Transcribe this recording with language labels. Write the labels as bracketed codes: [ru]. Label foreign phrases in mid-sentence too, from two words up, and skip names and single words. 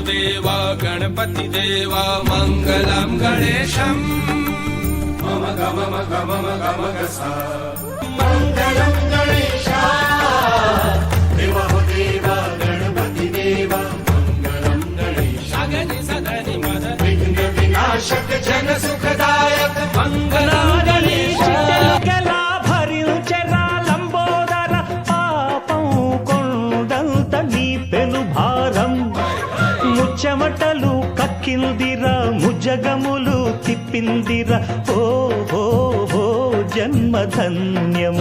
[sa] देव गणपति देव मंगलम गणेशम मम गम गम गम गसा मंगलम गणेशा देव ओ देव गणपति देव मंगलम गणेशा सगनि सगनि मद विघ्न विनाशक जन सुखदायक मंगलम गणेश [te] చెమటలు కక్కిందిరా ముజగములు తిప్పిందిరా ఓ హో హో జన్మధన్యం